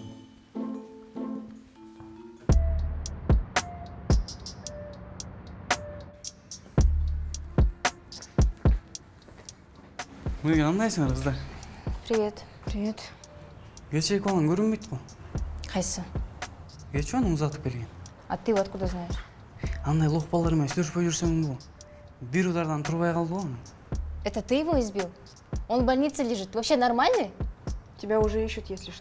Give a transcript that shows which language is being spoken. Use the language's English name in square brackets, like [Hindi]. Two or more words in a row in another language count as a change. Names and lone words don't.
[Kyrgyz] Мыйга кандайсыңар кыздар? [Russian] Привет. Привет. [Kyrgyz] Кечээки балаң көрүнбөйт го. Кайсы? Кечээ аны узатып келген. [Russian] А ты откуда знаешь? [Kyrgyz] Андай лох балдар менен сүйлөшпөй жүрсөң бул. Бир удардан турбай калды го. [Russian] Это ты его избил? Он в больнице лежит. Ты вообще нормальный? Тебя уже ищут, если что.